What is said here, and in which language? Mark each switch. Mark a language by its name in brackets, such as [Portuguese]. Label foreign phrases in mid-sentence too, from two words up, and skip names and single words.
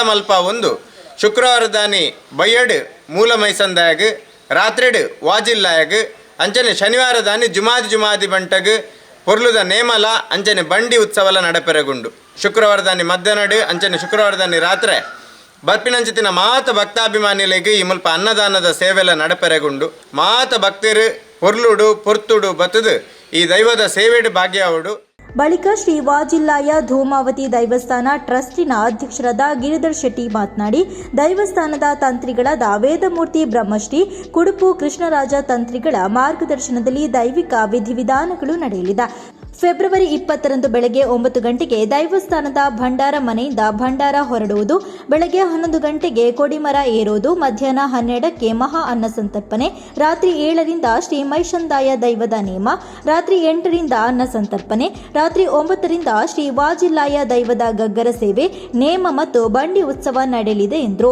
[Tulu] ಮಲ್ಪ ಒಂದು ಶುಕ್ರವಾರದಾನಿ ಬಯ್ಯಡು ಮೂಲ ಮೈಸಂದಾಯಗ್ ರಾತ್ರಿಡು ವಾಜಿಲ್ಲಾಯಗ್ ಅಂಚನೆ ಶನಿವಾರದಾನಿ ಜುಮಾದಿ ಬಂಟಗ್ ಪೊರ್ಲುದ ನೇಮಲ ಅಂಚನೆ ಬಂಡಿ ಉತ್ಸವಲ ನಡಪೆರಗುಂಡು ಶುಕ್ರವಾರದಾನಿ ಮಧ್ಯಾಹ್ನಡು ಅಂಚನೆ ಶುಕ್ರವಾರದಾನಿ ರಾತ್ರಿ ಬರ್ಪಿನಂಚಿತ್ತಿನ ಮಾತ ಭಕ್ತಾಭಿಮಾನಿಗಳಿಗೆ ಈ ಮುಲ್ಪ ಅನ್ನದಾನದ ಸೇವೆಲ್ಲ ನಡಪೆರಗುಂಡು ಮಾತ ಭಕ್ತರು ಪೊರ್ತುಡು ಬತ್ತದು ಈ ದೈವದ ಸೇವೆಡು ಭಾಗ್ಯಾವಡು. [Kannada] ಬಳಿಕ ಶ್ರೀ ವಾಜಿಲ್ಲಾಯ ಧೂಮಾವತಿ ದೈವಸ್ಥಾನ ಟ್ರಸ್ಟಿನ ಅಧ್ಯಕ್ಷರಾದ ಗಿರಿಧರ್ ಶೆಟ್ಟಿ ಮಾತನಾಡಿ, ದೈವಸ್ಥಾನದ ತಂತ್ರಿಗಳಾದ ವೇದಮೂರ್ತಿ ಬ್ರಹ್ಮಶ್ರೀ ಕುಡುಪು ಕೃಷ್ಣರಾಜ ತಂತ್ರಿಗಳ ಮಾರ್ಗದರ್ಶನದಲ್ಲಿ ದೈವಿಕ ವಿಧಿವಿಧಾನಗಳು ನಡೆಯಲಿದೆ. ಫೆಬ್ರವರಿ 20ರಂದು ಬೆಳಗ್ಗೆ 9 ಗಂಟೆಗೆ ದೈವಸ್ಥಾನದ ಭಂಡಾರ ಮನೆಯಿಂದ ಭಂಡಾರ ಹೊರಡುವುದು, ಬೆಳಗ್ಗೆ 11 ಗಂಟೆಗೆ ಕೊಡಿಮರ ಏರೋದು, ಮಧ್ಯಾಹ್ನ 12ಕ್ಕೆ ಮಹಾ ಅನ್ನ ಸಂತರ್ಪಣೆ, ರಾತ್ರಿ 7ರಿಂದ ಶ್ರೀ ಮೈಷಂದಾಯ ದೈವದ ನೇಮ, ರಾತ್ರಿ 8ರಿಂದ ಅನ್ನ ಸಂತರ್ಪಣೆ, ರಾತ್ರಿ 9ರಿಂದ ಶ್ರೀ ವಾಜಿಲ್ಲಾಯ ದೈವದ ಗಗ್ಗರ ಸೇವೆ, ನೇಮ ಮತ್ತು ಬಂಡಿ ಉತ್ಸವ ನಡೆಯಲಿದೆ ಎಂದರು.